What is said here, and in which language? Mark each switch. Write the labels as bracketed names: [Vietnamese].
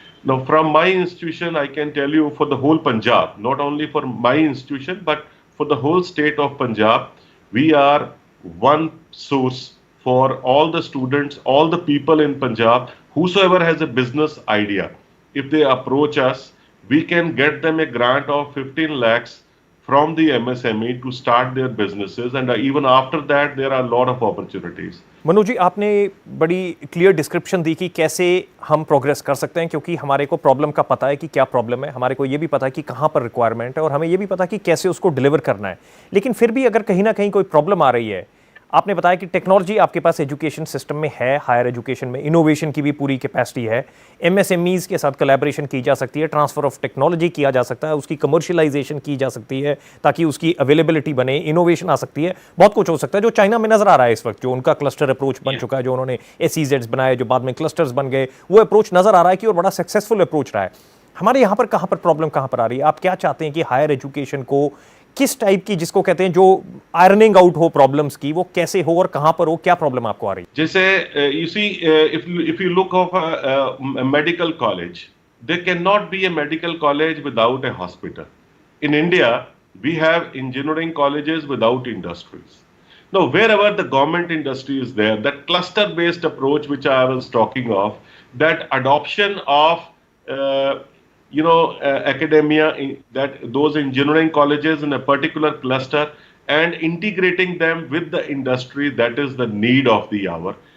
[English] Now, from my institution, I can tell you for the whole Punjab, not only for my institution, but for the whole state of Punjab, we are one source for all the students, all the people in Punjab, whosoever has a business idea. If they approach us, we can get them a grant of 15 lakhs from the MSME to start their businesses, and even after that there are a lot of opportunities. [Hindi] Manoj ji, आपने बड़ी clear description दी कि कैसे हम progress कर सकते हैं, क्योंकि हमारे को प्रॉब्लम का पता है कि क्या प्रॉब्लम है, हमारे को ये भी पता है कि कहाँ पर रिक्वायरमेंट है, और हमें ये भी पता है कि कैसे उसको डिलीवर करना है। लेकिन फिर भी अगर कहीं ना कहीं कोई प्रॉब्लम आ रही है, आपने बताया कि टेक्नोलॉजी आपके पास एजुकेशन सिस्टम में है, हायर एजुकेशन में इनोवेशन की भी पूरी कैपेसिटी है, एमएसएमईज के साथ कोलैबोरेशन की जा सकती है, ट्रांसफर ऑफ टेक्नोलॉजी किया जा सकता है, उसकी कमर्शियलाइजेशन की जा सकती है ताकि उसकी अवेलेबिलिटी बने, इनोवेशन आ सकती है, बहुत कुछ हो सकता है जो चाइना में नजर आ रहा है इस वक्त, जो उनका क्लस्टर अप्रोच बन चुका है, जो उन्होंने SEZs बनाए, जो बाद में क्लस्टर्स बन गए, वो अप्रोच नजर आ रहा है कि और बड़ा सक्सेसफुल अप्रोच रहा है। हमारे यहाँ पर कहाँ पर प्रॉब्लम कहाँ पर आ रही है? आप क्या चाहते हैं कि हायर एजुकेशन को किस टाइप की, जिसको कहते हैं जो आयरनिंग आउट हो प्रॉब्लम्स की, वो कैसे हो और कहां पर हो? क्या प्रॉब्लम आपको आ रही है? [English] जैसे you see, if you look of a medical college, there cannot be a medical college without a hospital. In India, we have engineering colleges without industries. Now, wherever the government industry is there, that cluster-based approach which I was talking of, that adoption of academia, that those engineering colleges in a particular cluster and integrating them with the industry, that is the need of the hour.